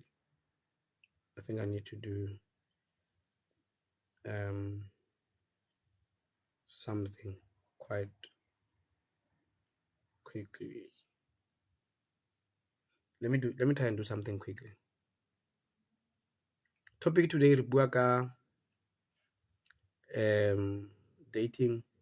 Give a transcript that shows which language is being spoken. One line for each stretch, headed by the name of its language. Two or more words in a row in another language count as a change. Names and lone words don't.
English: I think I need to do something quite quickly. Let me try and do something quickly. Topic today
Southern Sotho: re bua ka dating.